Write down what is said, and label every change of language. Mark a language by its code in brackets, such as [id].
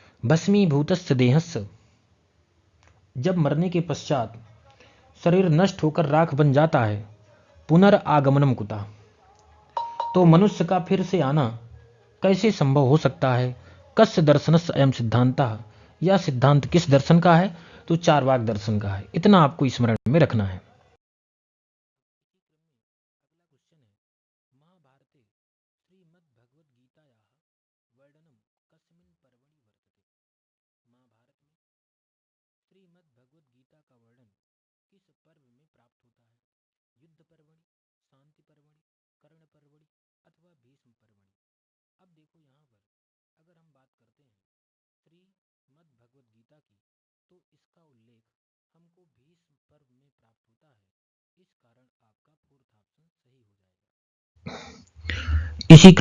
[sa] भस्मीभूतस्य देहस्य, [hi] जब मरने के पश्चात शरीर नष्ट होकर राख बन जाता है, [sa] पुनरागमनम कुतः, [hi] तो मनुष्य का फिर से आना कैसे संभव हो सकता है। [sa] कस्य दर्शनस्य अयं सिद्धांतः, [hi] यह सिद्धांत किस दर्शन का है, तो चार्वाक दर्शन का है। इतना आपको स्मरण में रखना है। [sa] महाभारते श्रीमद्भगवद्गीतायाः वर्णनम कस्मिन् पर्वणि वर्तते। [hi] महाभारत में श्रीमद्भगवद्गीता का वर्णन किस पर्व में प्राप्त होता है, [sa] युद्ध पर्वणि, शांति पर्वणि, कर्ण पर्वणि, अथवा भीष्म पर्वणि। [hi] अब देखो यहाँ पर अगर हम बात करते हैं श्रीमद्भगवद्गीता की, तो इसका उल्लेख हमको भीष्म पर्व में प्राप्त होता है, इस कारण आपका फोर्थ ऑप्शन सही हो जाएगा।